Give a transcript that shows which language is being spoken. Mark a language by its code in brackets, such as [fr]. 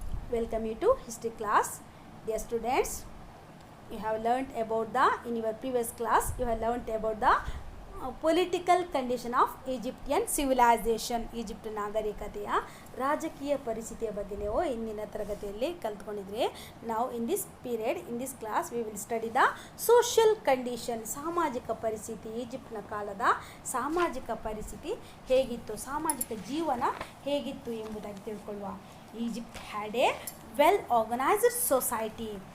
[en] Welcome you to history class. Dear students, you have learnt about in your previous class you have learnt about the political condition of Egyptian civilization. [kn] Egypt ನಾಗರಿಕತೆಯ ರಾಜಕೀಯ ಪರಿಸ್ಥಿತಿಯ ಬಗ್ಗೆ ನೀವು ಇಂದಿನ ತರಗತಿಯಲ್ಲಿ ಕಲಿತ್ಕೊಂಡಿದ್ರಿ. [en] ನಾವು in this class we will study the social condition, [kn] ಸಾಮಾಜಿಕ ಪರಿಸ್ಥಿತಿ. ಈಜಿಪ್ಟ್ನ ಕಾಲದ ಸಾಮಾಜಿಕ ಪರಿಸ್ಥಿತಿ ಹೇಗಿತ್ತು, ಸಾಮಾಜಿಕ ಜೀವನ ಹೇಗಿತ್ತು ಎಂಬುದಾಗಿ ತಿಳ್ಕೊಳ್ಳುವ. [en] Egypt had a well organized society.